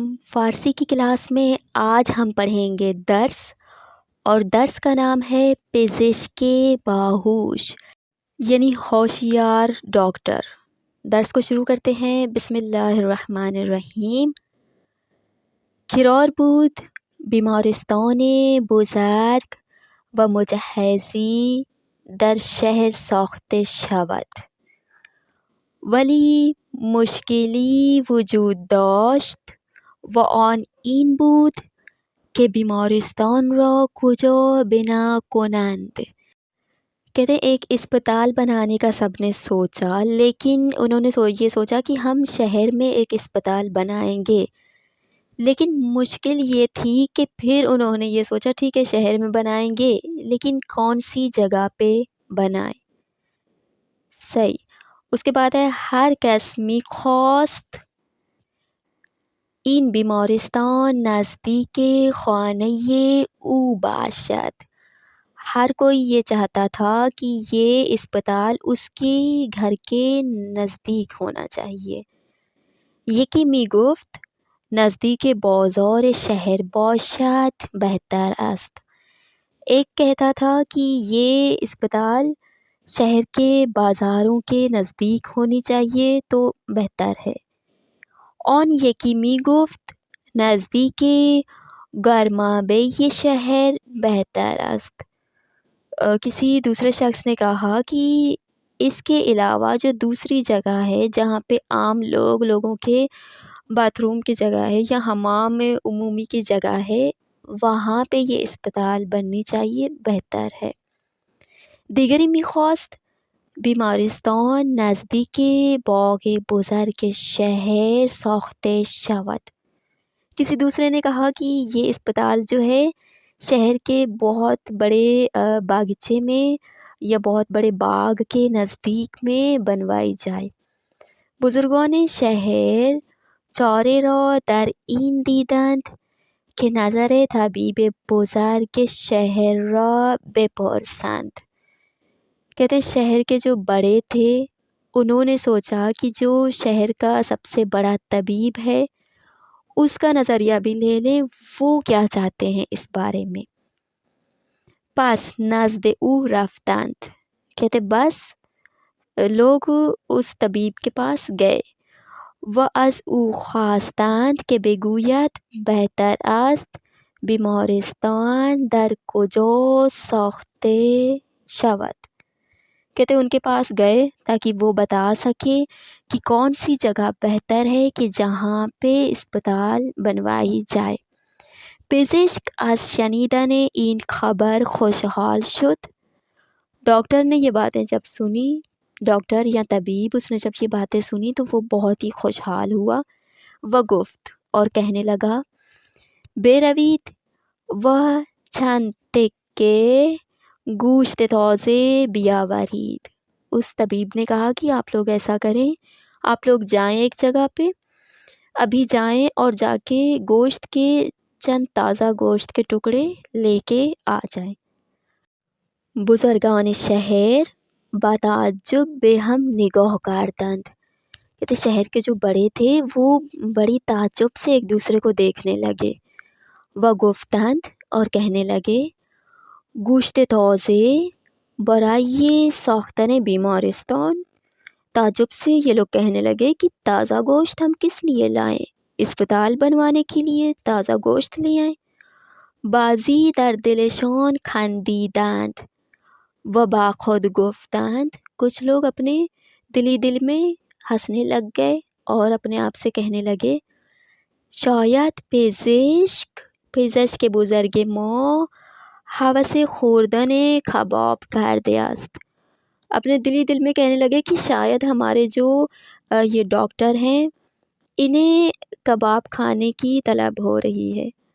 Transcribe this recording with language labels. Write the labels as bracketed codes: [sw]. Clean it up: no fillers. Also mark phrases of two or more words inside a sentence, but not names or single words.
[ur] فارسی کی کلاس میں آج ہم پڑھیں گے درس، اور درس کا نام ہے [fa] پزشک باہوش، [ur] یعنی ہوشیار ڈاکٹر۔ درس کو شروع کرتے ہیں۔ [ar] بسم اللہ الرحمن الرحیم۔ [fa] کرار بود بیمارستان بزرگ و مجهزی در شهر ساخته شود، ولی مشکلی وجود داشت و آن این بود که بیمارستان را کجا بنا کنند۔ [ur] کہتے ہیں ایک اسپتال بنانے کا سب نے سوچا، لیکن انہوں نے یہ سوچا کہ ہم شہر میں ایک اسپتال بنائیں گے، لیکن مشکل یہ تھی کہ پھر انہوں نے یہ سوچا ٹھیک ہے شہر میں بنائیں گے، لیکن کون سی جگہ پہ بنائیں۔ صحیح۔ اس کے بعد ہے [fa] ہر کس می‌خواست این بیمارستان نزدیک خانه او باشد۔ [ur] ہر کوئی یہ چاہتا تھا کہ یہ اسپتال اس کے گھر کے نزدیک ہونا چاہیے۔ [fa] یکی میگفت نزدیک بازار شہر باشد بہتر است۔ [ur] ایک کہتا تھا کہ یہ اسپتال شہر کے بازاروں کے نزدیک ہونی چاہیے تو بہتر ہے۔ [fa] آن یکی میگفت نزدیک گرمابه شہر بہتر است۔ [ur] کسی دوسرے شخص نے کہا کہ اس کے علاوہ جو دوسری جگہ ہے جہاں پہ عام لوگوں کے باتھ روم کی جگہ ہے یا حمام عمومی کی جگہ ہے، وہاں پہ یہ اسپتال بننی چاہیے، بہتر ہے۔ [fa] دیگری میخواست بیمارستان نزدیک باغ بزرگ شہر ساخته شود۔ [ur] کسی دوسرے نے کہا کہ یہ اسپتال جو ہے شہر کے بہت بڑے باغیچے میں یا بہت بڑے باغ کے نزدیک میں بنوائی جائے۔ [fa] بزرگان شہر چاره را در این دیدند که نظر طبیب بزرگ شہر را بپرسند۔ [ur] کہتے ہیں شہر کے جو بڑے تھے انہوں نے سوچا کہ جو شہر کا سب سے بڑا طبیب ہے اس کا نظریہ بھی لے لیں، وہ کیا چاہتے ہیں اس بارے میں۔ [fa] پس نزد او رفتند۔ [ur] کہتے بس لوگ اس طبیب کے پاس گئے۔ [fa] و از او خواستند که بگوید بهتر است بیمارستان در کجا ساخته شود۔ [ur] کہتے ان کے پاس گئے تاکہ وہ بتا سکے کہ کون سی جگہ بہتر ہے کہ جہاں پہ اسپتال بنوائی جائے۔ [fa] پزشک از شنیدن این خبر خوشحال شد۔ [ur] ڈاکٹر نے یہ باتیں جب سنی، ڈاکٹر یا طبیب اس نے جب یہ باتیں سنی تو وہ بہت ہی خوشحال ہوا۔ [fa] و گفت [ur] اور کہنے لگا [fa] بروید و چند تکه گوشت تازه بیاورید۔ [ur] اس طبیب نے کہا کہ آپ لوگ ایسا کریں، آپ لوگ جائیں ایک جگہ پہ، ابھی جائیں اور جا کے گوشت کے چند تازہ گوشت کے ٹکڑے لے کے آ جائیں۔ [fa] بزرگان شہر با تعجب به هم نگاه کردند۔ [ur] کہتے شہر کے جو بڑے تھے وہ بڑی تعجب سے ایک دوسرے کو دیکھنے لگے۔ [fa] و گفتند [ur] اور کہنے لگے [fa] گوشت تازه برای ساختن بیمارستان۔ [ur] تعجب سے یہ لوگ کہنے لگے کہ تازہ گوشت ہم کس لیے لائیں، اسپتال بنوانے کے لیے تازہ گوشت لے آئیں۔ [fa] بعضی در دلشان خندیدند و با خود گفتند۔ [ur] کچھ لوگ اپنے دل میں ہنسنے لگ گئے اور اپنے آپ سے کہنے لگے [fa] شاید پزشک بزرگ ما هوس خوردن کباب کرده است۔ [ur] اپنے دل میں کہنے لگے کہ شاید ہمارے جو یہ ڈاکٹر ہیں انہیں کباب کھانے کی طلب ہو رہی ہے۔